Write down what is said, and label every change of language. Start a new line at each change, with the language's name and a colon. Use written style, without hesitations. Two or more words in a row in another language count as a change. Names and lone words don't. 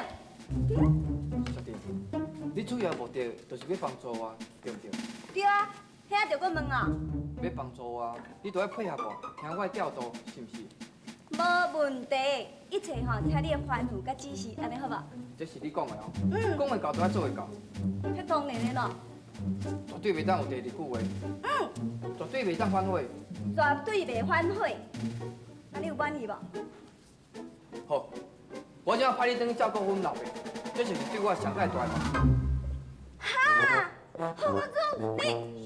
Min Nan Chinese: 小弟，你主要目的就是要帮助我，对不对？对啊，遐着搁问哦。要帮助我，你就要配合我，听我的调度，是毋是？无问题，一切吼听你的吩咐甲指示，安尼好无？这是你讲的哦。讲会到就要做会到。迄当然的咯。绝对袂当有第二句话。绝对袂当反悔。绝对袂反悔。那你有满意无？好，我就要派你转去照顾阮老爸，这就是对我上界大的帮助。哈，何公主，你